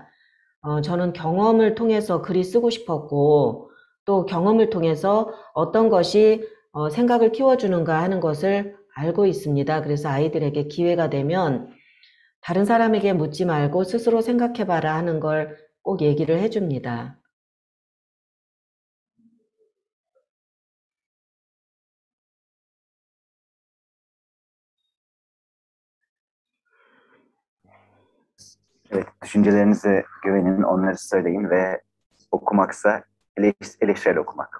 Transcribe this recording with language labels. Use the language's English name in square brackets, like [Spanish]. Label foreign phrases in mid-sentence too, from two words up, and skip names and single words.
[Korean] 저는 경험을 통해서 글이 쓰고 싶었고 또 경험을 통해서 어떤 것이 생각을 키워주는가 하는 것을 알고 있습니다. 그래서 아이들에게 기회가 되면 다른 사람에게 묻지 말고 스스로 생각해봐라 하는 걸 꼭 얘기를 해줍니다. [Turkish] Evet, düşüncelerinize güvenin, onları söyleyin ve okumaksa eleştirel okumak.